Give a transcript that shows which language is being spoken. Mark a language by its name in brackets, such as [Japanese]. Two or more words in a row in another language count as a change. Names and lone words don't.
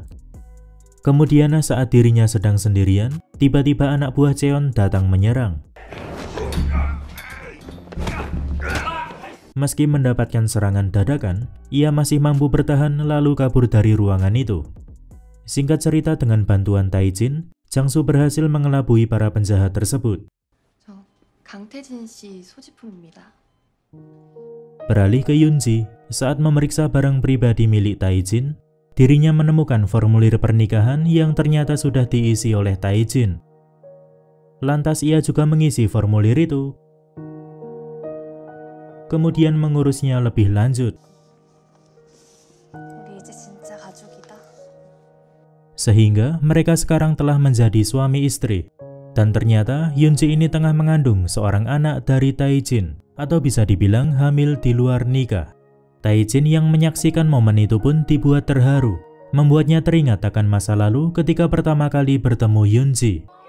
[Indonesian] Kemudian saat dirinya sedang sendirian, tiba-tiba anak buah Cheon datang menyerang. Meski mendapatkan serangan dadakan, ia masih mampu bertahan lalu kabur dari ruangan itu. Singkat cerita, dengan bantuan Taijin, Jiangsu berhasil mengelabui para penjahat tersebut. [Korean] 저 강태진 씨 소지품입니다. [Indonesian] Beralih ke Yunji, saat memeriksa barang pribadi milik Taijin, dirinya menemukan formulir pernikahan yang ternyata sudah diisi oleh Taijin. Lantas ia juga mengisi formulir itu, kemudian mengurusnya lebih lanjut. [Korean] 우리 이제 진짜 가족이다. [Indonesian] Sehingga mereka sekarang telah menjadi suami istri. Dan ternyata Yunji ini tengah mengandung seorang anak dari Taijin, atau bisa dibilang hamil di luar nikah. Taijin yang menyaksikan momen itu pun dibuat terharu, membuatnya teringat akan masa lalu ketika pertama kali bertemu Yunji.